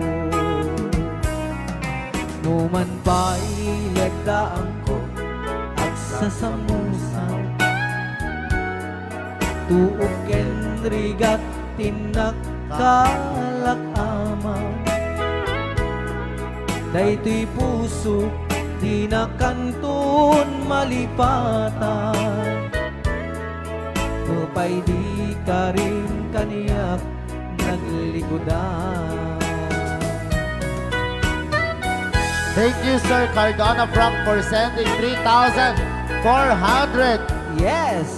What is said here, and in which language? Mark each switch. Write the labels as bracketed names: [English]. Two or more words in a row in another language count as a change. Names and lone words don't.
[Iloko] Numan pa'y lagdaan ko at sasamusan, tuok ken rigat tinakkalakama. Daytoy puso di na kanton malipatan, upay di ka rin kaniyak naglikodan. [English] Thank you, Sir Cardona Frank, for sending 3,400 Yes!